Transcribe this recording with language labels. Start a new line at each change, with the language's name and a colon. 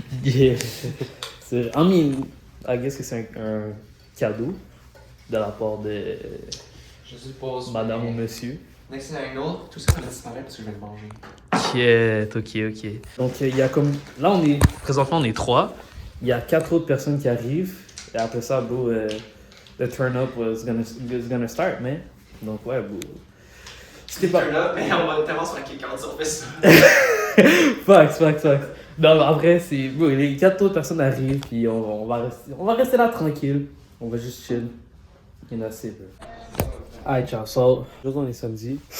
English: Yeah. I mean, I guess
French: que c'est un cadeau de la part de Je suppose. madame ou monsieur.
English: Next thing I know,
French: tout ça va disparaître parce que je vais le manger. Ok. Donc, il y a comme... Là, présentement, on est 3. Il y a 4 autres personnes qui arrivent. Et après ça,
English: bro, the turn-up was gonna start, man.
French: Donc, ouais, bro. C'était pas là, mais on va tellement se faire quelqu'un si on fait ça. Facts. Non, mais en vrai, c'est... Bro, les 4 autres personnes arrivent, puis on va rester là tranquille. On va juste chill. Et
English: that's it, bro. Alright,
French: ciao. So, aujourd'hui, on est samedi.